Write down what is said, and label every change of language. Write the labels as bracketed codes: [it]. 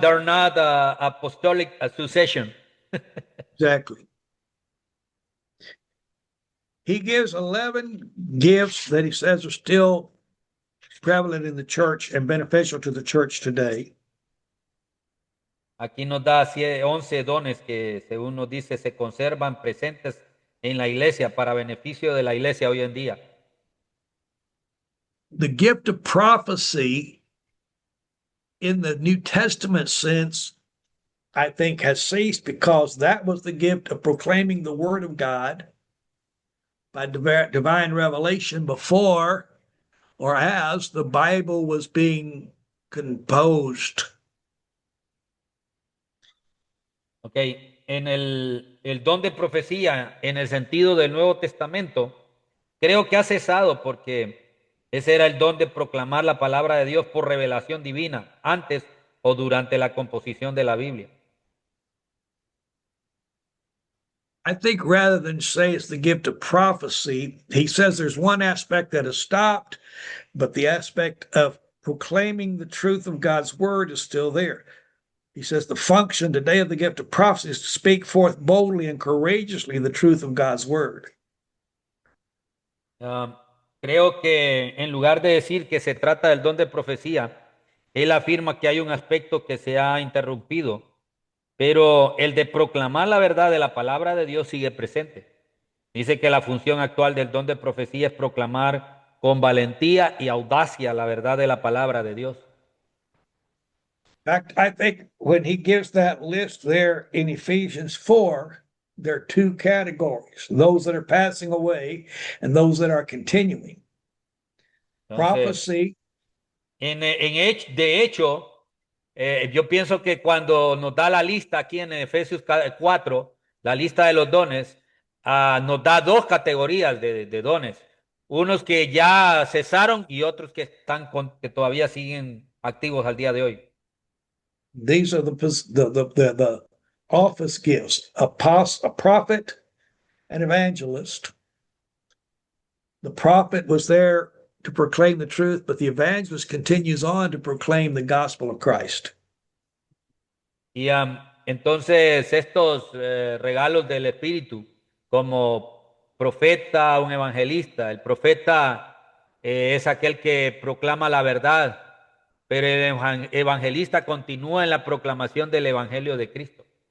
[en] They're not apostolic succession. Exactly. He gives 11 gifts that he says are still prevalent in the church and beneficial to the church today. [es] Aquí nos da 11 dones que, según nos dice, se conservan presentes en la iglesia para beneficio de la iglesia hoy en día. [en] The gift of prophecy in the New Testament sense, I think, has ceased because that was the gift of proclaiming the word of God by divine revelation before or as the Bible was being composed. [es] Ok, el don de profecía en el sentido del Nuevo Testamento, creo que ha cesado porque ese era el don de proclamar la palabra de Dios por revelación divina, antes o durante la composición de la Biblia. [en] I think rather than say it's the gift of prophecy, he says there's one aspect that has stopped, but the aspect of proclaiming the truth of God's word is still there. He says the function today of the gift of prophecy is to speak forth boldly and courageously the truth of God's word. [es] Creo que en lugar de decir que se trata del don de profecía, él afirma que hay un aspecto que se ha interrumpido, pero el de proclamar la verdad de la palabra de Dios sigue presente. Dice que la función actual del don de profecía es proclamar con valentía y audacia la verdad de la palabra de Dios. [en] In fact, I think when he gives that list there in Ephesians 4, there are two categories, those that are passing away and those that are continuing. [es] Entonces, [en] Prophecy, [es] de hecho, yo pienso que cuando nos da la lista aquí en Efesios 4, la lista de los dones, nos da dos categorías de dones. Unos que ya cesaron y otros que todavía siguen activos al día de hoy. [en] these are the office gifts, a prophet, an evangelist. The prophet was there to proclaim the truth, but the evangelist continues on to proclaim the gospel of Christ. [es] Y entonces estos regalos del Espíritu, como profeta, un evangelista, el profeta es aquel que proclama la verdad, pero el evangelista continúa en la proclamación del Evangelio de Cristo.